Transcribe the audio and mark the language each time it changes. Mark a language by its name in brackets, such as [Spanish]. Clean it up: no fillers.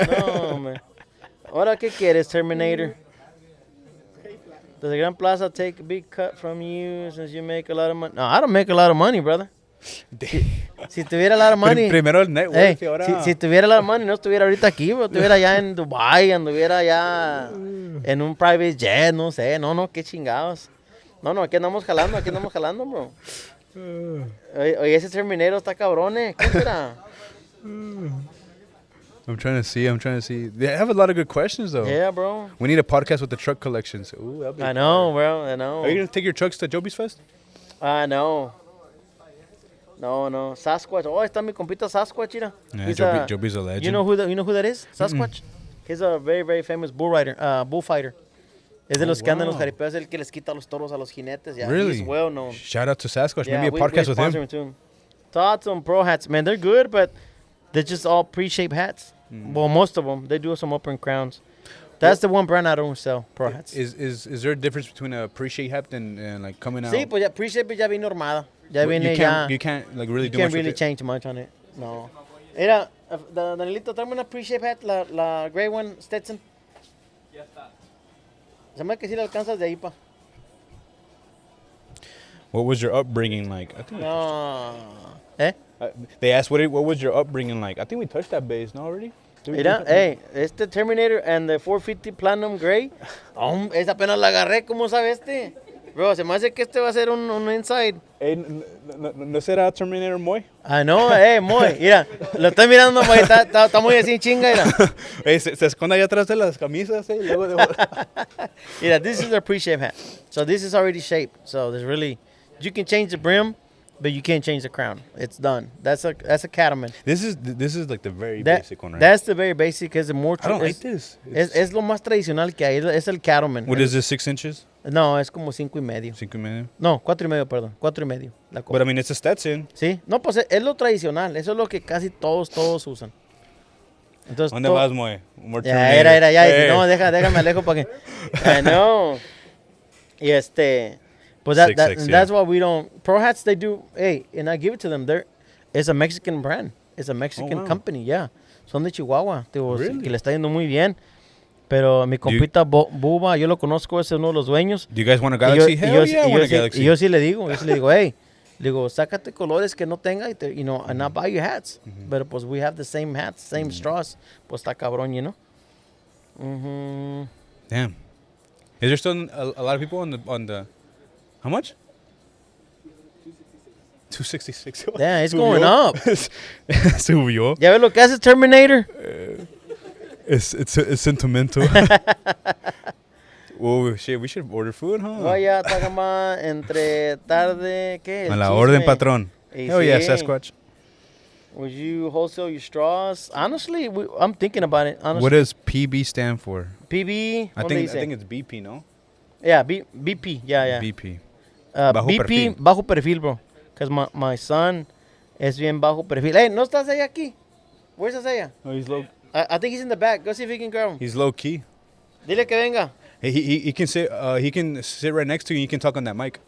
[Spanish] No, man. Ahora, ¿qué quieres, Terminator? [English] Does the Gran Plaza take a big cut from you since you make a lot of money? No, I don't make a lot of money, brother. [Spanish] Si tuviera [English] a lot of money. [Spanish] Primero el network. [English] Hey, [Spanish] Y ahora... si tuviera [English] a lot of money, [Spanish] no estuviera ahorita aquí, bro. Estuviera allá en Dubai, anduviera allá en un [English] private jet, [Spanish] no sé. No, qué chingados. No, aquí andamos jalando, bro. Oye, ese Terminator está cabrón, ¿Qué será? [English] I'm trying to see. They have a lot of good questions, though. Yeah, bro. We need a podcast with the truck collections. Ooh, that'd be I know, bro. I know. Are you going to take your trucks to Joby's Fest? No. Sasquatch. [Spanish] Oh, está mi compita Sasquatch, mira. [English] Yeah, Joby's a legend. You know who that is? Sasquatch. He's a very, very famous bullfighter. [Spanish] Es de los que andan en los jaripeos, el que les quita los toros a los jinetes. [English] Yeah, really? He's well known. Shout out to Sasquatch. Yeah, Maybe a podcast with him. Too. Thoughts on pro hats, man. They're good, but they're just all pre-shaped hats. Well, most of them. They do some open crowns. That's the one brand I don't sell, pro hats. Is there a difference between a pre-shape hat and like coming out? [Spanish] Sí, pues ya pre-shape ya viene armada. Ya [English] Well, [Spanish] viene [English] you can't like really you do can't much really with it. change much on it. No. Mira, Danielito, tráeme una pre-shape hat, la gray one, Stetson. Ya está. [Spanish] Se me hace que sí la alcanzas de ahí, pa. [English] What was your upbringing like? I think No. they asked what was your upbringing like. I think we touched that base, no, already? [Spanish] Mira, este [English] Terminator and the 450 Platinum Gray. [Spanish] Esa apenas la agarré, ¿cómo sabe este? Bro, se me hace que este va a ser un inside. ¿No será Terminator Moy? Ah, no, Moy. Mira, lo estoy mirando, Moy. Está muy así chinga, mira. Se esconde allá atrás de las camisas, luego de... Mira, [English] this is their pre-shape hat. So this is already shaped. So there's really... You can change the brim, but you can't change the crown. It's done. That's a Cattleman. This is like the very basic one, right? That's the very basic. It's the more... I don't like this. [Spanish] Es lo más tradicional que hay. Es el Cattleman. [English] What is this, 6 inches? [Spanish] No, es como 5.5. [English] 5.5? [Spanish] No, 4.5, perdón. 4.5. [English] But I mean, it's a Stetson. [Spanish] Sí. No, pues es lo tradicional. Eso es lo que casi todos usan. Entonces, ¿Dónde vas, Moy? More ya, [English] Terminator. [Spanish] ya. [English] Hey. [Spanish] No, déjame alejo para que... [English] I know. [Spanish] Y pues [English] that's why we don't... Pro hats, they do... Hey, and I give it to them. It's a Mexican brand. It's a Mexican company, yeah. [Spanish] Son de Chihuahua. [English] Really? [Spanish] Que le está yendo muy bien. Pero mi compita Buba, yo lo conozco, es uno de los dueños. [English] Do you guys want a Galaxy? Hell yeah, I want a Galaxy. [Spanish] Y yo sí le digo, hey, sácate colores que no tenga, [English] and I'll buy you hats. [Spanish] Pero pues [English] we have the same hats, same straws. [Spanish] Pues está cabrón, [English] you know? Damn. Is there still a lot of people on the how much? 266. Yeah, it's going up. [Spanish] Subió. ¿Ya ves lo que hace Terminator? [English] It's sentimental. Oh, shit, we should order food, huh? [Spanish] Vaya, Tagama, entre tarde, ¿qué? A la orden, patrón. [English] Hell yeah, [Spanish] Sasquatch. [English] Would you wholesale your straws? Honestly, I'm thinking about it. Honestly. What does PB stand for? PB? I think it's BP, no? Yeah, BP. Yeah. BP. [Spanish] Bajo BP, perfil. bajo perfil, bro. [English] Because my son [Spanish] es bien bajo perfil. Hey, ¿no estás allá aquí? [English] Where's Isaiah? Oh, he's low. I think he's in the back. Go see if he can grab him. He's low key. [Spanish] Dile que venga. [English] Hey, he can sit. He can sit right next to you. And you can talk on that mic.